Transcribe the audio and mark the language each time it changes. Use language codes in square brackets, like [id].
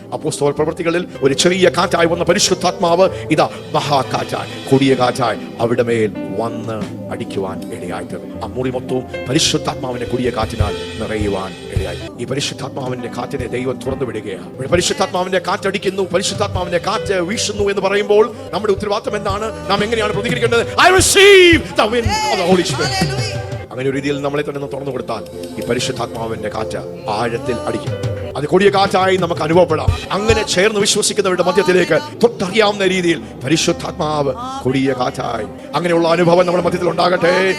[ml] അപ്പോസ്തല പ്രവൃത്തികളിൽ ഒരു ചെറിയ കാറ്റായി വന്ന പരിശുദ്ധാത്മാവ് ഇതാ മഹാകാറ്റായി, കൊടിയ കാറ്റായി അവിടെ മേൽ വന്ന് അടിക്കുവാൻ ഇടയായിത്തീർന്നു. ആ മുറി മൊത്തവും പരിശുദ്ധാത്മാവിന്റെ കൊടിയ കാറ്റിനാൽ നിറയുവാൻ ഇടയായി. ഈ പരിശുദ്ധാത്മാവിന്റെ കാറ്റിനെ ദൈവം തുറന്നു വിടുകയാണ്. പരിശുദ്ധാത്മാവിന്റെ കാറ്റടിക്കുന്നു, പരിശുദ്ധാത്മാവിന്റെ കാറ്റ് വീശുന്നു എന്ന് പറയുമ്പോൾ നമ്മുടെ ഉത്തരവാദിത്തം എന്താണ്? നാം എങ്ങനെയാണ് പ്രതികരിക്കേണ്ടത്? [en] I receive the wind of the Holy Spirit. [ml] അങ്ങനെ ഒരു രീതിയിൽ നമ്മളെ തന്നെ തുറന്നു കൊടുത്താൽ ഈ പരിശുദ്ധാത്മാവിന്റെ കാറ്റ് ആഴത്തിൽ അടിക്കും. അത് കൊടിയ കാറ്റായി നമുക്ക് അനുഭവപ്പെടാം. അങ്ങനെ ചേർന്ന് വിശ്വസിക്കുന്നവരുടെ മധ്യത്തിലേക്ക് തൊട്ടറിയാവുന്ന രീതിയിൽ പരിശുദ്ധാത്മാവ് കൊടിയ കാറ്റായി അങ്ങനെയുള്ള അനുഭവം നമ്മുടെ മധ്യത്തിൽ ഉണ്ടാകട്ടെ.